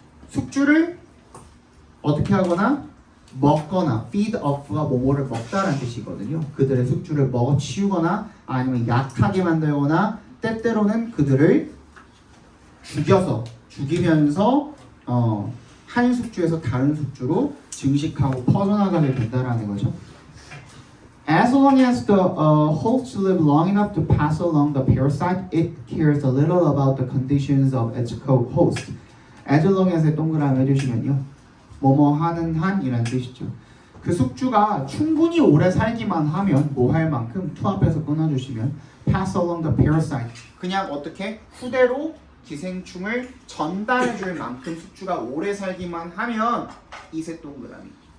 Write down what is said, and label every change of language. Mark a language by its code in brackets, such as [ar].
[ko] 숙주를 어떻게 하거나 먹거나 feed off가 뭐뭐를 먹다라는 뜻이거든요. 그들의 숙주를 먹어치우거나 아니면 약하게 만들거나 때때로는 그들을 죽이면서 한 숙주에서 다른 숙주로 증식하고 퍼져나가게 된다라는 거죠. [en] As long as the hosts live long enough to pass along the parasite, it cares a little about the conditions of its co-host. As long as [ko] 의 동그라미 해주시면요. 뭐뭐 하는 한이라는 뜻이죠. 그 숙주가 충분히 오래 살기만 하면 뭐 할 만큼 to 앞에서 끊어주시면 [en] pass along the parasite. [ko] 그냥 어떻게 후대로 기생충을 전달해줄 만큼 숙주가 오래 살기만 하면 이세 동그라미.